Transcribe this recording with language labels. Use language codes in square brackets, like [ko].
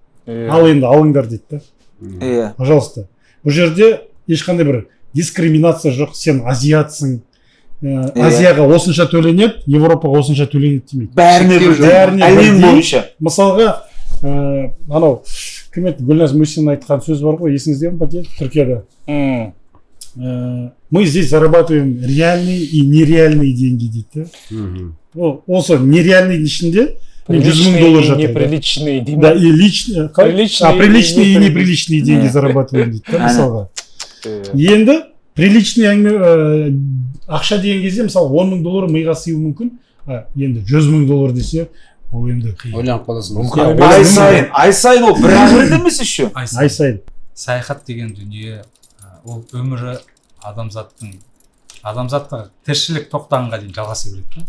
[kk] Ал енді алыңдар дейді да. Пожалуйста. Бұл жерде ешқандай бір дискриминация жоқ. Сен азиатсың. Азияға осынша төленеді, Европаға осынша төленеді демейді. Бәріне әлем бойынша. Мысалға, анау кім еді, Гүлназ Мусин айтқан сөз бар ғой, есіңізде ме бәке, Түркияда? [ru] Мы здесь зарабатываем реальные и нереальные деньги [kk] дейді. Осы нереальный ішінде $100,000 жатыр. [ru] Неприличные, да, и личные, приличные и неприличные деньги зарабатываем [kk] дейді. Мысалға. Енді приличный ақша деген кезде, мысалы, $10,000 миға сыю мүмкін, енді $100,000 десе, ол енді ойланып қаласың. Ай сайын ол бір ақ емес еще. Ай сайын. Саяхат деген дүние, ол өмірі адамзаттың тіршілік тоқтағанға дейін жалғаса береді.